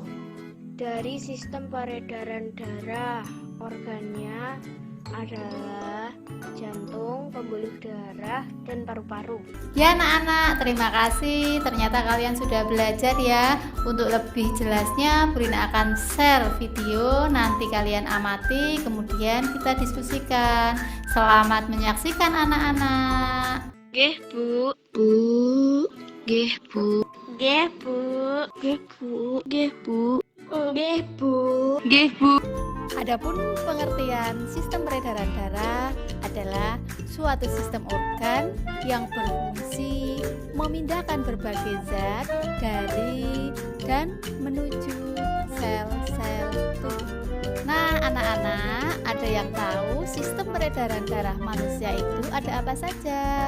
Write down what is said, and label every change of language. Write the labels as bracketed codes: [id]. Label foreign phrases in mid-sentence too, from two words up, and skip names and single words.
[id] Dari sistem peredaran darah, organnya adalah jantung, pembuluh darah, dan paru-paru. Ya anak-anak, terima kasih. Ternyata kalian sudah belajar ya. Untuk lebih jelasnya, Brina akan share video. Nanti kalian amati, kemudian kita diskusikan. Selamat menyaksikan anak-anak. [jv] Nggih, Bu. Bu, nggih Bu, Nggih, Bu. nggih Bu, nggih Bu, Nggih, Bu. nggih Bu. [id] Adapun pengertian sistem peredaran darah adalah suatu sistem organ yang berfungsi memindahkan berbagai zat dari dan menuju sel-sel tubuh. Nah, anak-anak, ada yang tahu sistem peredaran darah manusia itu ada apa saja?